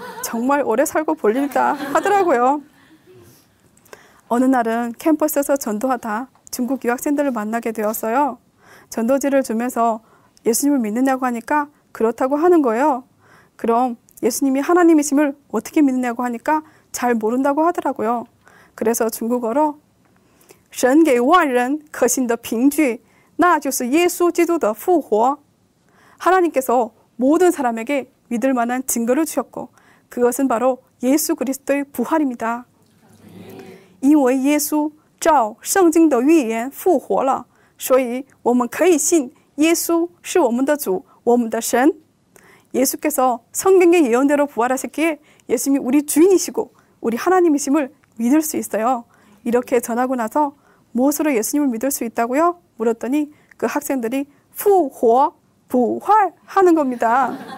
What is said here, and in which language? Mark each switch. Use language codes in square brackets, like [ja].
[ko] 정말 오래 살고 볼 일이다 하더라고요. 어느 날은 캠퍼스에서 전도하다 중국 유학생들을 만나게 되었어요. 전도지를 주면서 예수님을 믿느냐고 하니까 그렇다고 하는 거예요. 그럼 예수님이 하나님이심을 어떻게 믿느냐고 하니까 잘 모른다고 하더라고요. 그래서 중국어로 [zh] 神给万人可信的凭据那就是耶稣基督的复活. [ko] 하나님께서 모든 사람에게 믿을 만한 증거를 주셨고 그것은 바로 예수 그리스도의 부활입니다. [zh] 因为耶稣照圣经的预言复活了，所以我们可以信耶稣是我们的主，我们的神. [ko] 예수께서 성경의 예언대로 부활하셨기에 예수님이 우리 주인이시고 우리 하나님이심을 믿을 수 있어요. 이렇게 전하고 나서 무엇으로 예수님을 믿을 수 있다고요? 물었더니 그 학생들이 复活, 부활하는 겁니다.